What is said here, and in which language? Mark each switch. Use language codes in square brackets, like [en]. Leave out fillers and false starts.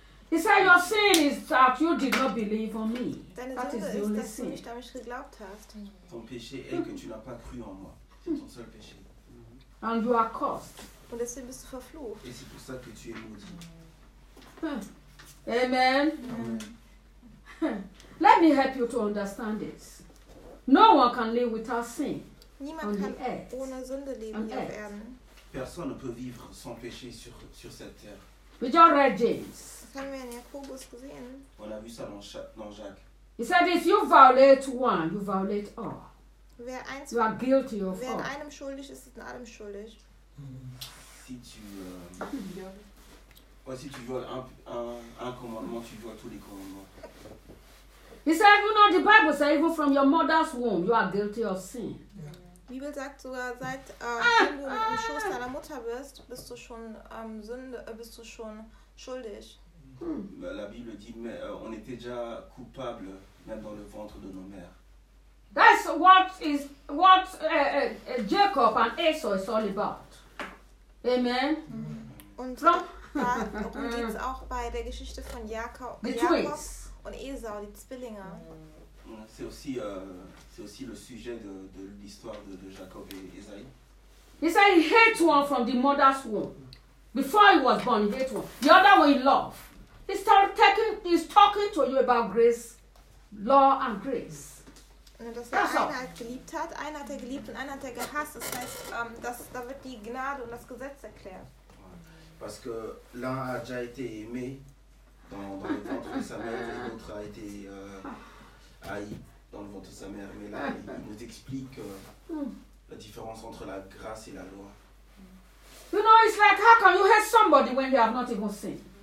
[en] He said, your sin is that you did not believe on me. [de] Deine [en] that [de] Sünde [en] is the [de] ist, [en] only [de] dass [en] sin. [de] Du nicht an mich geglaubt hast. [fr] Ton péché est que tu n'as pas cru en moi. C'est ton seul péché. [en] And you are cursed. [de] Und deswegen bist du verflucht. [fr] Et c'est pour ça que tu es maudit. [en] Amen. Amen. Let me help you to understand it. No one can live without sin. [de] Niemand kann ohne Sünde leben hier auf Erden. [fr] Personne ne peut vivre sans péché sur cette terre. [en] We just read James. [de] Das haben wir in Jakobus gesehen. [fr] On a vu ça dans Jacques. [en] He said, if you violate one, you violate all. [de] Wer eins, [en] you are guilty of [de] wer in einem schuldig ist, ist in allem schuldig. [fr] Si tu, ouais, si tu voles un commandement, tu voles tous les commandements. [en] He said, you know, the Bible says even from your mother's womb, you are guilty of sin. Yeah. [de] Bibel sagt sogar, seit wenn du im Schoß deiner Mutter bist du schon bist du schon schuldig. [fr] La Bible dit, mais on était déjà coupable même dans le ventre de nos mères. [en] That's what is what Jacob and Esau is all about. Amen. [de] Und darum geht's auch bei der Geschichte von Jakob und Esau, die Zwillinge. [fr] C'est aussi le sujet de l'histoire de Jacob et Esaü. [en] He said he hate one from the mother's womb. Before he was born, he hate one. The other one he love. He's talking to you about grace, law and grace. [de] Dass er einen halt geliebt hat, einen hat er geliebt und einen hat er gehasst. Das heißt, da wird die Gnade und das Gesetz erklärt. [fr] Parce que l'un a déjà été aimé dans le ventre de sa mère et l'autre a été haï dans le ventre de sa mère. Mais là, il nous explique la différence entre la grâce et la loi. [en] You know, it's like, how can you hurt somebody when you have not even sinned?